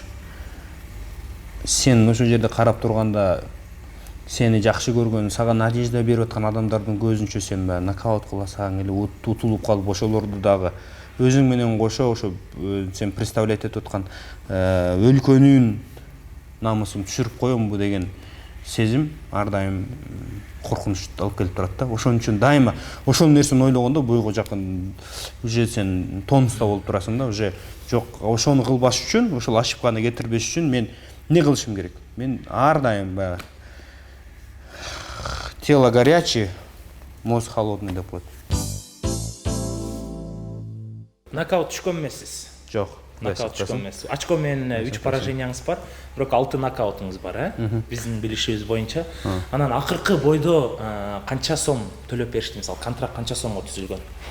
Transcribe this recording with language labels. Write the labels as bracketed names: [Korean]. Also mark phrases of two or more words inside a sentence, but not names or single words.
[Kyrgyz] Сен ошол жерде карап турганда сени жакшы көргөн, сага надежда берип аткан адамдардын көзүнчө сен нокаут кыласаң эле утулуп калып ошолорду дагы өзүң менен кошо ошо сен представлять этип аткан өлкөнүн намысын түшүрүп коембу деген сезим ар дайым коркунуч алып келип турат да. Ошон үчүн дайыма ошол нерсени ойлогондо бойго жакын уже сен тонуста болуп турасың да, уже жок, ошону кылбаш үчүн, ошол ошибканы кетирбеш үчүн мен эмне кылышым керек? Мен ар дайым баягы [Russian] тело горячее, мозг холодный [Kyrgyz] деп коет. Нокаут түшкөн эмессиз? Жок. Нокаут түшкөн эмес. Очко менен 3 пораженияңыз бар, бирок 6 нокаутуңуз бар, биздин билишибиз боюнча. Анан акыркы бойдо канча сом төлөп беришти, мисалы контракт канча сомго түзүлгөн?